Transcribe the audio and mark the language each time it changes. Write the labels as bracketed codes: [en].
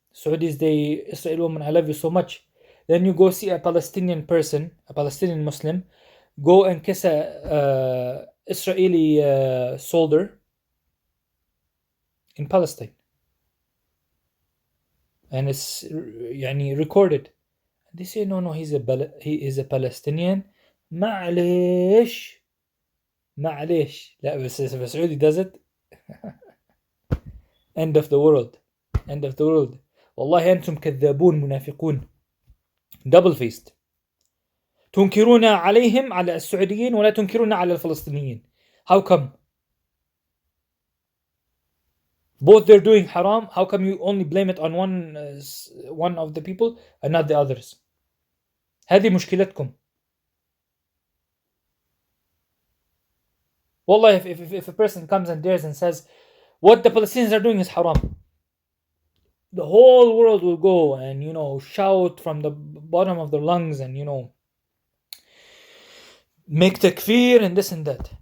[en] Saudis, they Israel woman I love you so much. Then you go see a Palestinian person, a Palestinian Muslim, go and kiss a Israeli soldier in Palestine, and it's [ar] يعني [en] recorded. They say no, he is a Palestinian. [ar] معليش لا بس [en] Saudi does it. End of the world. [ar] والله أنتم كذابون منافقون, [en] double faced. [ar] تنكرون عليهم على السعوديين ولا تنكرون على الفلسطينيين. [en] How come? Both they're doing haram. How come you only blame it on one of the people and not the others? [ar] هذه مشكلتكم. والله [en] if a person comes and dares and says what the Palestinians are doing is haram, the whole world will go and shout from the bottom of their lungs and make takfir and this and that.